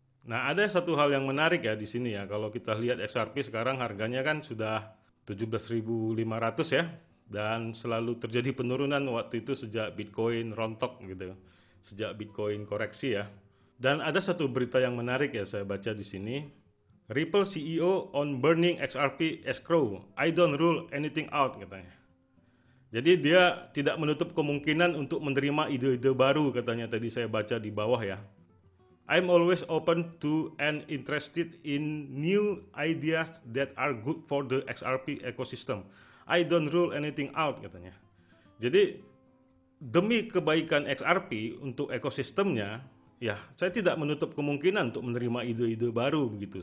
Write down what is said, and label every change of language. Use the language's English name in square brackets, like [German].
[Indonesian] Nah, ada satu hal yang menarik ya di sini ya. Kalau kita lihat XRP sekarang harganya kan sudah 17.500 ya, dan selalu terjadi penurunan waktu itu sejak Bitcoin rontok gitu. Sejak Bitcoin koreksi ya. Dan ada satu berita yang menarik ya saya baca di sini. [English] Ripple CEO on burning XRP escrow. I don't rule anything out [Indonesian] katanya. Jadi dia tidak menutup kemungkinan untuk menerima ide-ide baru katanya, tadi saya baca di bawah ya. [English] I'm always open to and interested in new ideas that are good for the XRP ecosystem. I don't rule anything out [Indonesian] katanya. Jadi demi kebaikan XRP untuk ekosistemnya, ya, saya tidak menutup kemungkinan untuk menerima ide-ide baru begitu.